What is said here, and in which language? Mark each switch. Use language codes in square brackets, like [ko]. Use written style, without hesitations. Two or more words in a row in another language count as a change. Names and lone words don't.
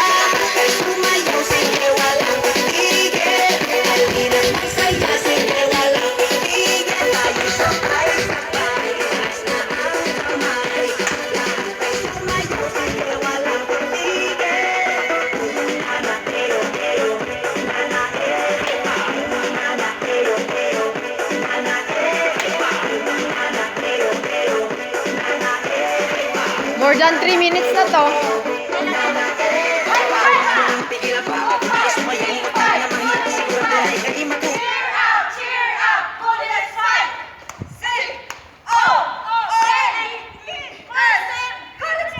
[tl] Kaya sumayaw, sige, walang tigil. Halina, magsaya, sige, walang tigil. Tayo sabay-sabay. Mas na ang kamay. Kaya sumayaw, sige, walang tigil. Nana, ero, ero. Nana, ero. Nana, ero, ero. Nana, ero. Nana, ero, ero. Nana, ero. [en] More than 3 minutes [tl] na to. [en] Cheer up! Go to the side! Sing! Oh! Ready! Listen! Go to the